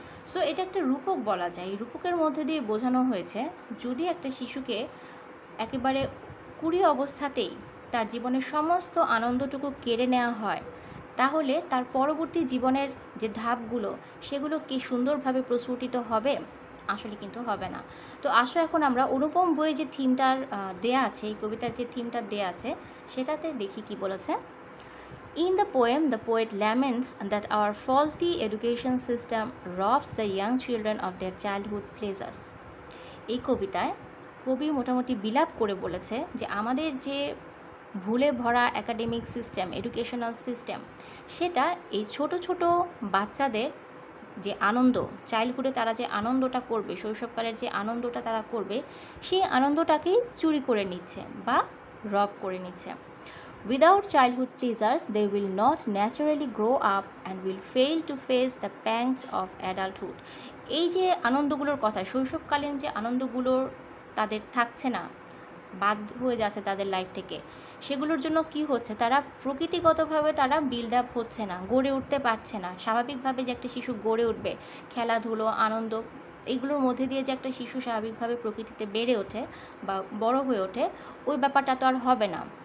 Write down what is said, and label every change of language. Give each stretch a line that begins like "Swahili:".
Bangla: So এটা একটা রূপক বলা যায়। এই রূপকের মধ্যে দিয়ে বোঝানো হয়েছে যদি একটা শিশুকে একেবারে কুড়ি অবস্থাতেই তার জীবনের সমস্ত আনন্দটুকু কেড়ে নেওয়া হয়, তাহলে তার পরবর্তী জীবনের যে ধাপগুলো সেগুলো কি সুন্দরভাবে প্রস্ফুটিত হবে? আসলে কিন্তু হবে না। তো আসো এখন আমরা অনুপম বইয়ে যে থিমটার দেয়া আছে, এই কবিতার যে থিমটা দেয়া আছে সেটাতে দেখি কি বলেছে।
English: In the poem, the poet laments that our faulty education system robs the young children of their childhood pleasures.
Bangla: এই কবিতায় কবি মোটামুটি বিলাপ করে বলেছে যে আমাদের যে ভুলে ভরা একাডেমিক সিস্টেম, এডুকেশনাল সিস্টেম, সেটা এই ছোট ছোট বাচ্চাদের যে আনন্দ, চাইল্ডহুডে তারা যে আনন্দটা করবে, শৈশবকালের যে আনন্দটা তারা করবে, সেই আনন্দটাকেই চুরি করে নিচ্ছে বা রব করে নিচ্ছে।
English: Without childhood pleasures, they will not naturally grow up and will fail to face the pangs of adulthood.
Bangla: এই যে আনন্দগুলোর কথা, শৈশবকালীন যে আনন্দগুলোর তাদের থাকছে না, বাদ হয়ে যাচ্ছে তাদের লাইফ থেকে, সেগুলোর জন্য কি হচ্ছে, তারা প্রকৃতিগতভাবে তারা বিল্ড আপ হচ্ছে না, গড়ে উঠতে পারছে না। স্বাভাবিকভাবে যে একটা শিশু গড়ে উঠবে, খেলাধুলো, আনন্দ, এইগুলোর মধ্যে দিয়ে যে একটা শিশু স্বাভাবিকভাবে প্রকৃতিতে বেড়ে ওঠে বা বড় হয়ে ওঠে, ওই ব্যাপারটা তো আর হবে না।